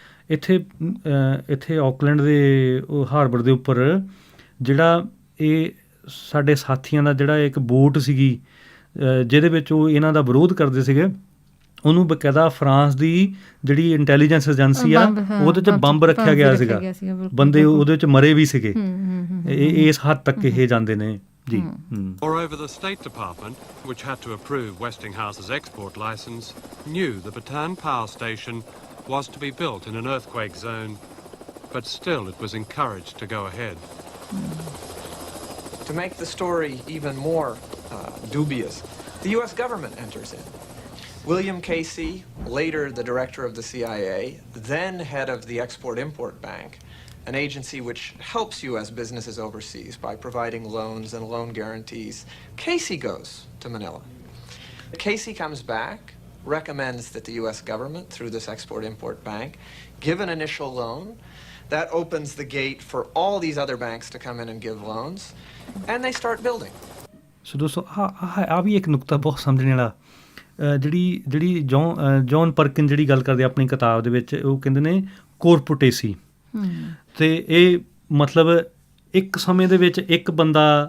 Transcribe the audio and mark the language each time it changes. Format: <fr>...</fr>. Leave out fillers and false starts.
<pa>ਇੱਥੇ ਆਕਲੈਂਡ ਦੇ ਉਹ ਹਾਰਬਰ ਦੇ ਉੱਪਰ ਜਿਹੜਾ ਇਹ ਸਾਡੇ ਸਾਥੀਆਂ ਦਾ ਜਿਹੜਾ ਇੱਕ ਬੋਟ ਸੀਗੀ ਜਿਹਦੇ ਵਿੱਚ ਉਹ ਇਹਨਾਂ ਦਾ ਵਿਰੋਧ ਕਰਦੇ ਸੀਗੇ ਉਹਨੂੰ ਬਕਾਇਦਾ ਫਰਾਂਸ ਦੀ ਜਿਹੜੀ ਇੰਟੈਲੀਜੈਂਸ ਏਜੰਸੀ ਆ ਉਹਦੇ 'ਚ ਬੰਬ ਰੱਖਿਆ ਗਿਆ ਸੀਗਾ ਬੰਦੇ ਉਹਦੇ 'ਚ ਮਰੇ ਵੀ ਸੀਗੇ ਇਸ ਹੱਦ ਤੱਕ ਇਹ ਜਾਂਦੇ ਨੇ ਜੀ।</pa> <en>Moreover, the State Department, which had to approve Westinghouse's export license, knew the Bataan power station was to be built in an earthquake zone, but still it was encouraged to go ahead. To make the story even more dubious, the U.S. government enters in. William Casey, later the director of the CIA, then head of the Export-Import Bank, an agency which helps U.S. businesses overseas by providing loans and loan guarantees. Casey goes to Manila. Casey comes back, recommends that the U.S. government, through this Export-Import Bank, give an initial loan. That opens the gate for all these other banks to come in and give loans, and they start building.</en> <pa>So ਦੋਸਤੋ ਆ ਵੀ ਇੱਕ ਨੁਕਤਾ ਬਹੁਤ ਸਮਝਣ ਵਾਲਾ ਜਿਹੜੀ John ਪਰਕਿਨ ਜਿਹੜੀ ਗੱਲ ਕਰਦੇ ਆਪਣੀ ਕਿਤਾਬ ਦੇ ਵਿੱਚ ਉਹ ਕਹਿੰਦੇ ਨੇ ਕੋਰਪੋਰੇਸੀ ਤੇ ਇਹ ਮਤਲਬ ਇੱਕ ਸਮੇਂ ਦੇ ਵਿੱਚ ਇੱਕ ਬੰਦਾ</pa>